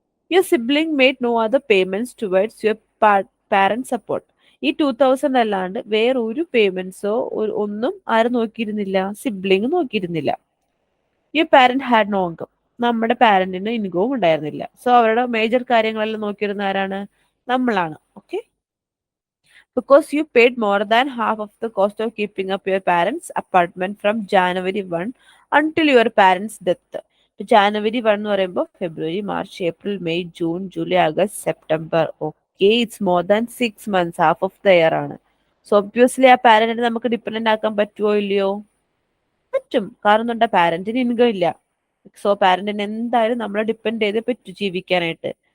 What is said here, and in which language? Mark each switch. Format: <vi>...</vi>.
<en>Your sibling made no other payments towards your parent support.</en> <ml>ഈ 2,000 അല്ലാണ്ട് വേറെ ഒരു പേയ്മെന്റ്സോ ഒന്നും ആരും നോക്കിയിരുന്നില്ല, sibling നോക്കിയിരുന്നില്ല.</ml> <en>Your parent had no income.</en> <ml>നമ്മുടെ പാരന്റിന് ഇൻകവും ഉണ്ടായിരുന്നില്ല. സോ അവരുടെ മേജർ കാര്യങ്ങളെല്ലാം നോക്കിയിരുന്ന ആരാണ്? നമ്മളാണ്.</ml> <en>Okay, because you paid more than half of the cost of keeping up your parents' apartment from January 1 until your parents' death.</en> <ml>January 1 എന്ന് പറയുമ്പോൾ ഫെബ്രുവരി, March, April, May, June, July, August, September. Okay,</ml> <en>it's more than 6 months, half of the year</en> <ml>ആണ്. So obviously ആ പാരന്റിനെ നമുക്ക് dependent ആക്കാൻ പറ്റുമോ ഇല്ലയോ? പറ്റും. കാരണം എന്താ, പാരന്റിന് ഇൻകം ഇല്ല. സോ പാരന്റിന് എന്തായാലും നമ്മളെ ഡിപ്പെൻഡ് ചെയ്ത് പറ്റും ജീവിക്കാനായിട്ട്.</ml>